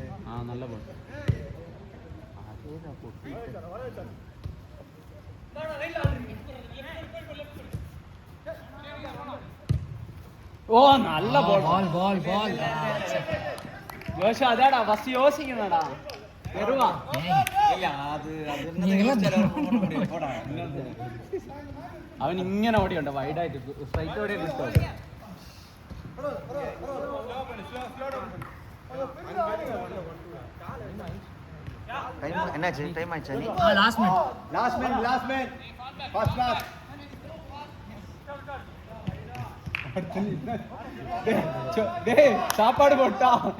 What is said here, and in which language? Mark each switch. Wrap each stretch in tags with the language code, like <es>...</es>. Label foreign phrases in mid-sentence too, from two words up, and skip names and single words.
<ta>நல்ல பால். அதேதான் போட்டு ஓ நல்ல பால் பால் பால் பால். யோசி அதாடா ஃபர்ஸ்ட் யோசிக்கணும்டா. பெருவா இல்ல அது அது நீங்களாம் போடா.</ta> <ml>അവൻ ഇങ്ങനെ ഓടിയുണ്ട് വൈഡായിട്ട് സ്ട്രൈറ്റ് ഓടിയ കിട്ടും.</ml> <ta>டைம் என்னாச்சு? டைம் ஆயிடுச்சா? நீ</ta> <en>last man last man first pass.</en> <ta>டேய் சாப்பாடு போட்டா.</ta>